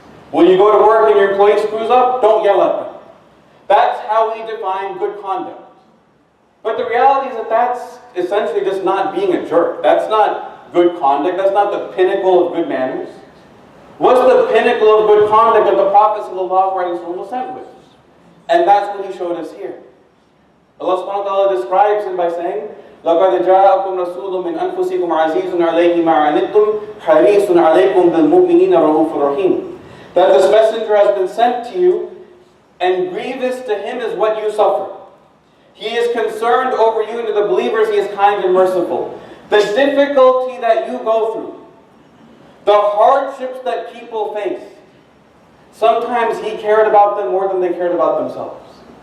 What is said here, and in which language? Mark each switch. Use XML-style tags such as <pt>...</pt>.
<en>When you go to work and your employee screws up, don't yell at them. That's how we define good conduct. But the reality is that that's essentially just not being a jerk. That's not good conduct. That's not the pinnacle of good manners. What's the pinnacle of good conduct that the Prophet ﷺ was sent with? And that's what he showed us here. Allah subhanahu wa ta'ala describes him by saying,</en> <ar>لَقَدْ جَاءَكُمْ رَسُولٌ مِّنْ أَنفُسِكُمْ عَزِيزٌ عَلَيْهِ مَا عَنِتُّمْ حَرِيصٌ عَلَيْكُمْ بِالْمُؤْمِنِينَ رَءُوفٌ رَحِيمٌ.</ar> <en>That this messenger has been sent to you, and grievous to him is what you suffer. He is concerned over you, and to the believers he is kind and merciful. The difficulty that you go through, the hardships that people face, sometimes he cared about them more than they cared about themselves.</en>